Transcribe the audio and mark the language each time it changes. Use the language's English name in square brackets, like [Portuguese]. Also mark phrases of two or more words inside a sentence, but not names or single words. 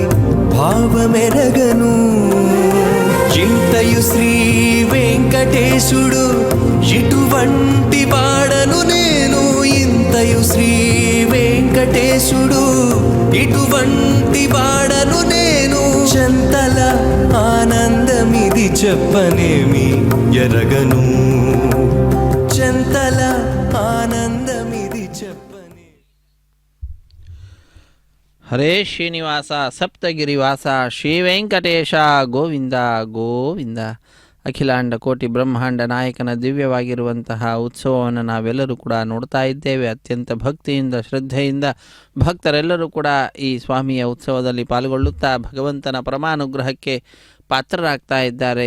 [Telugu] భావమెరగను చింతయు శ్రీ వెంకటేశుడు ఇటువంటి వాడను నేను ఇంతయు శ్రీ వెంకటేశుడు ఇటువంటి వాడను నేను చెంతల ఆనందమిది చెప్పనేమి ఎరగను చెంతల ఆనందమిది చెప్పనే [Kannada] ಹರೇ ಶ್ರೀನಿವಾಸ ಸಪ್ತಗಿರಿವಾಸ ಶ್ರೀ ವೆಂಕಟೇಶ ಗೋವಿಂದ ಗೋವಿಂದ. ಅಖಿಲಾಂಡ ಕೋಟಿ ಬ್ರಹ್ಮಾಂಡ ನಾಯಕನ ದಿವ್ಯವಾಗಿರುವಂತಹ ಉತ್ಸವವನ್ನು ನಾವೆಲ್ಲರೂ ಕೂಡ ನೋಡ್ತಾ ಇದ್ದೇವೆ. ಅತ್ಯಂತ ಭಕ್ತಿಯಿಂದ ಶ್ರದ್ಧೆಯಿಂದ ಭಕ್ತರೆಲ್ಲರೂ ಕೂಡ ಈ ಸ್ವಾಮಿಯ ಉತ್ಸವದಲ್ಲಿ ಪಾಲ್ಗೊಳ್ಳುತ್ತಾ ಭಗವಂತನ ಪರಮಾನುಗ್ರಹಕ್ಕೆ ಪಾತ್ರರಾಗ್ತಾ ಇದ್ದಾರೆ.